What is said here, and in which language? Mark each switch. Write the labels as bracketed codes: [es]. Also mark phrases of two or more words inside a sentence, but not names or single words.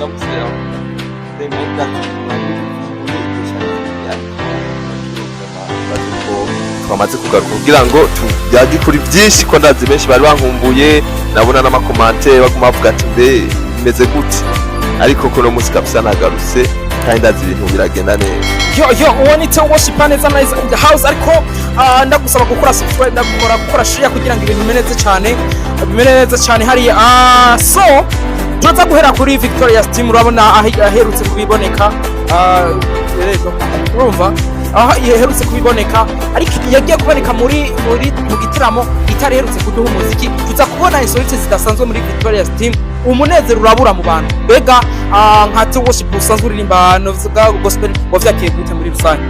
[rw] twamaze kugaruka kugira ngo tujyaje kuri byinshi ko ndazi benshi bari bankumbuye nabona n'amakomante baguma bavuga ati mbe imeze gute ariko ko no musika bisa nagarutse kandi ndazi ibintu biragenda neza uwo ni Theo Worshipper neza [en] in the house [rw] ariko ndagusaba gukora subscribe gukora share kugira ngo ibintu bimene neza cyane hariya so turaza guhera kuri Victoria Stima urabona aherutse kubiboneka urumva yaherutse kubiboneka ariko yagiye kuboneka mu gitaramo itariherutse kuduha umuziki tuza kubona insolite zidasanzwe muri Victoria Stima umunezero urabura mu bantu bega nka Theo Worshipper usanzwe uririmba novuga gospel wavyakiye gute muri rusange